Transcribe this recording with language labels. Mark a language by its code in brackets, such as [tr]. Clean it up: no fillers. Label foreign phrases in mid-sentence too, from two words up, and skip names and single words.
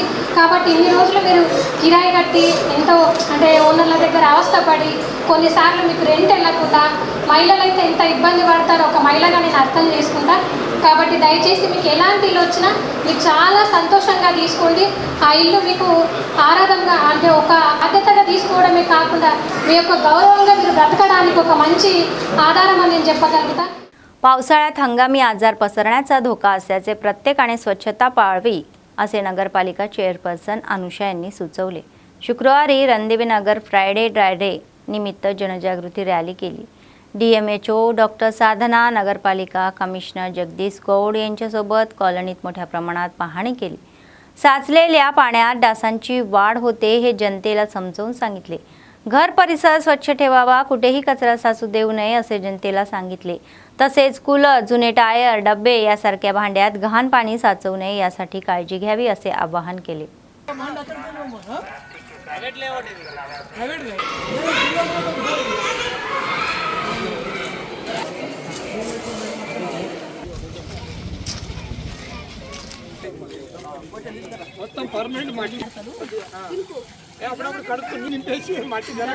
[te] కాబట్టి ఇన్ని రోజులు మీరు కిరాయి కట్టి ఎంతో అంటే ఓనర్ల దగ్గర అవస్థపడి కొన్నిసార్లు మీకు రెంట్ వెళ్ళకుండా మహిళలు అయితే ఎంత ఇబ్బంది పడతారో ఒక మహిళగా నేను అర్థం చేసుకుంటా. కాబట్టి దయచేసి మీకు ఎలాంటి ఇల్లు వచ్చినా మీరు చాలా సంతోషంగా తీసుకోండి. ఆ ఇల్లు మీకు ఆరాధనగా అంటే ఒక బాధ్యతగా తీసుకోవడమే काకుండా మీ యొక్క గౌరవంగా మీరు బ్రతకడానికి ఒక మంచి ఆధారం అని నేను చెప్పగలుగుతా. [mr] पावसाळ्यात हंगामी आजार पसरण्याचा धोका असल्याचे प्रत्येकाने स्वच्छता पाळावी असे नगरपालिका चेअरपर्सन अनुषा यांनी सुचवले. शुक्रवारी रणदेवीनगर [en] Friday Dry Day [mr] निमित्त जनजागृती रॅली केली. DMHO डॉक्टर साधना, नगरपालिका कमिशनर जगदीश गौड यांच्यासोबत कॉलनीत मोठ्या प्रमाणात पाहणी केली. साचलेल्या पाण्यात डासांची वाढ होते हे जनतेला समजावून सांगितले. घर परिसर स्वच्छ ठेवावा, कुठेही कचरा साचू देऊ नये असे जनतेला सांगितले. तसेच कूलर, जुने टायर, डब्बे यासारख्या भांड्यात घाण पाणी साचवू नये यासाठी काळजी घ्यावी असे आवाहन केले. [te] మొత్తం పర్మనెంట్ మట్టి అప్పుడప్పుడు కడుపుని నింపేసి మట్టి